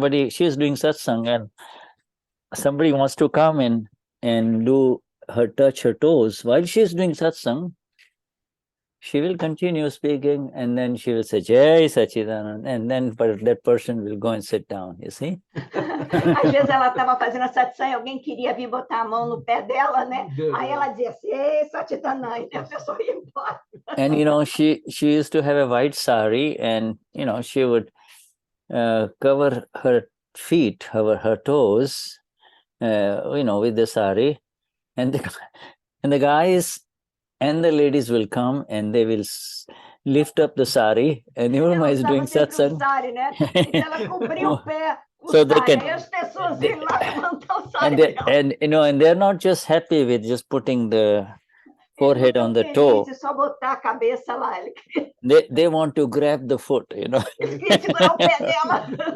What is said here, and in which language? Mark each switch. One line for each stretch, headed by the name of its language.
English: She's doing satsang and somebody wants to come in and touch her toes while she's doing satsang. She will continue speaking and then she will say, Jai Sachidanand, and then that person will go and sit down, you see?
Portuguese: Às vezes ela estava fazendo a satsang e alguém queria vir botar a mão no pé dela, né? Aí ela dizia assim, Ei, Sachidanand, e a pessoa ia embora.
English: And, she used to have a white sari and, she would cover her feet, her toes, with the sari. And the guys and the ladies will come and they will lift up the sari, and Niruma is doing satsang.
Portuguese: Sari, né? Então ela cobriu o pé,
English: so they can,
Portuguese: aí as pessoas iam lá levantar o sari.
English: And they're not just happy with just putting the forehead on the toe.
Portuguese: Só botar a cabeça lá.
English: They want to grab the foot,
Portuguese: Eles queriam segurar o pé dela.